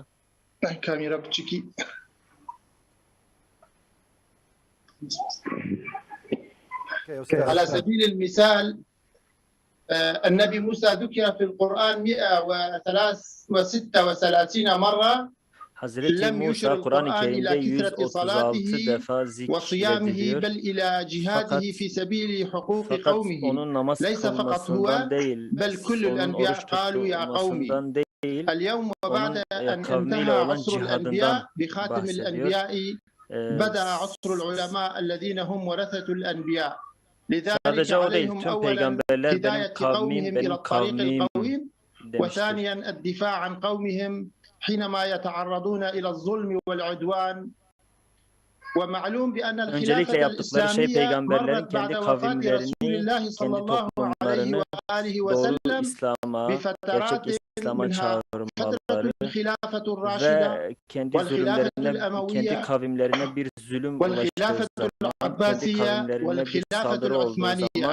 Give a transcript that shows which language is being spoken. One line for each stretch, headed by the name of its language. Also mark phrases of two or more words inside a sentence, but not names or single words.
Arabic: كاميرا بتشيكي على سبيل المثال النبي موسى ذكر في القرآن 136 مرة.
Turkish: Hazreti Musa Kur'an-ı Kerim'de 136 defa zikrediliyor. Fakat onun namaz kılmasından değil, onun oruç tutmasından değil, onun kavmiyle olan cihadından bahsediyor.
Arabic: بدأ عصر العلماء الذين هم ورثة الأنبياء.
Turkish: Sadece o değil, tüm peygamberler benim kavmim, benim kavmim demiştir.
Arabic: وثانيا الدفاع عن قومهم حينما يتعرضون إلى الظلم والعدوان. ومعلوم بأن الخلافة الإسلامية مرت بعد وفاة رسول الله صلى الله عليه وآله وسلم بفترات منها فترة الخلافة الراشدة والخلافة الأموية والخلافة العباسية والخلافة العثمانية.